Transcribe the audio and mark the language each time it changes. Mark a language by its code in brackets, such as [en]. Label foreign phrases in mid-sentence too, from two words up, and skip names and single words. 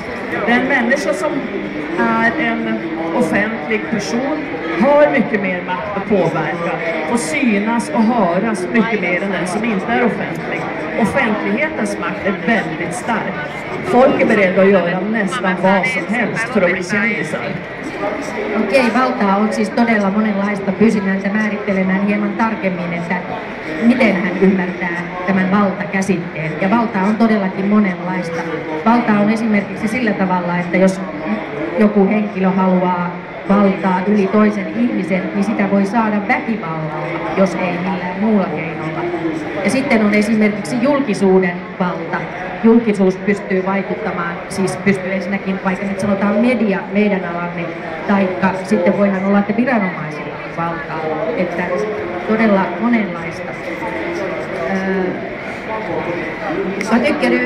[sv] Den människa som är en offentlig person har mycket mer makt att påverka och synas och höras mycket mer än den som inte är offentlig. Offentlighetens makt är väldigt stark. Folk är beredda att göra nästan vad som helst för att bli kändisar. [fi] Okei, valtaa on siis todella monenlaista. Pyysin häntä määrittelemään hieman tarkemmin, että miten hän ymmärtää tämän valtakäsitteen. Ja valtaa on todellakin monenlaista. Valta on esimerkiksi sillä tavalla, että jos joku henkilö haluaa valtaa yli toisen ihmisen, niin sitä voi saada väkivallalla, jos ei millään muulla keinolla. Ja sitten on esimerkiksi julkisuuden valta. Julkisuus pystyy vaikuttamaan, siis pystyy ensinnäkin, vaikka nyt sanotaan media meidän alamme, taikka sitten voidaan olla, että viranomaisilla on valtaa, että todella monenlaista. [sv] Vad tycker du